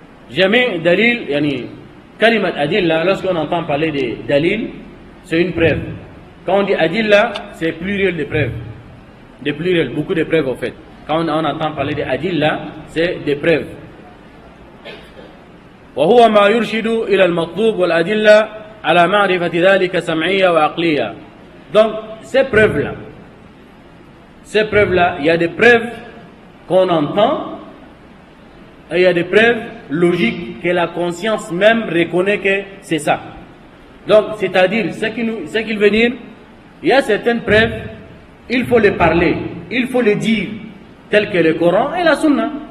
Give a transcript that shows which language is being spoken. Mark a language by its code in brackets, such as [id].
[fr] Jamais dalil, [ar] yani kalimat adilla, [fr] lorsqu'on entend parler de dalil, c'est une preuve. Quand on dit adilla, c'est pluriel de preuves. Des pluriels, beaucoup de preuves en fait. Quand on entend parler de adilla, c'est des preuves. [ar] وهو ما يرشد إلى المطلوب والأدلة على معرفة ذلك سمعية وعقلية. [fr] Donc ces preuves-là, il y a des preuves qu'on entend et il y a des preuves logiques que la conscience même reconnaît que c'est ça. Donc c'est-à-dire, ce qu'il veut dire, il y a certaines preuves, il faut les parler, il faut les dire, telles que le Coran et la Sunna.